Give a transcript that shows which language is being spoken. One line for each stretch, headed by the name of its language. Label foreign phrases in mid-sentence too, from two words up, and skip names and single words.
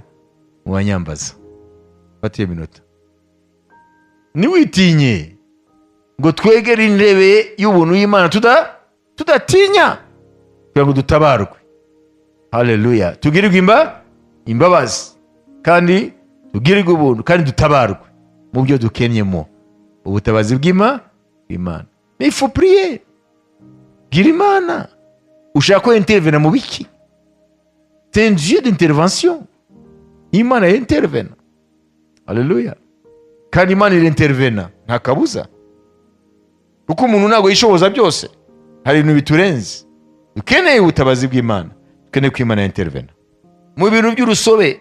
Kinyarwanda: Mu banyambaza fatiye minota, niwitinye ngo twegere intebe y'ubuntu y'Imana tudatinya kugira ngo dutabarwe. Haleluya. Tugirirwe imbabazi kandi tugirirwe ubuntu kandi dutabarwe mu byo dukenyemo ubutabazi bw'Imana.
French: Mais il faut prier.
Kinyarwanda: Bwira Imana ushaka ko intervena mu biki.
French: C'est un Dieu d'intervention.
Kinyarwanda: Imana intervena. Haleluya. Kandi Imana intervena nta kabuza, kuko umuntu ntabwo yishoboza byose. Hari ibintu biturenze, dukeneye ubutabazi bw'Imana, dukeneye ko Imana intervena mu bintu by'urusobe.